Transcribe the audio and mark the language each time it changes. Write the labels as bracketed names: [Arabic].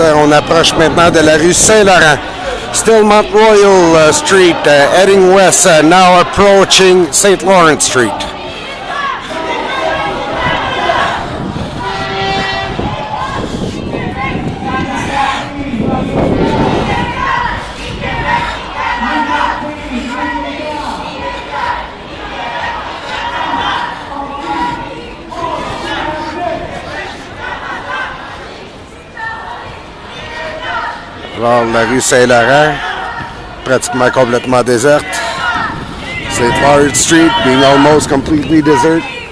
[French] On approche maintenant de la rue Saint-Laurent. [English] Still Mount Royal Street, heading west, now approaching St. Lawrence Street. [French] Alors, la rue Saint-Laurent, pratiquement complètement déserte. [English] St. Lawrence Street being almost completely desert.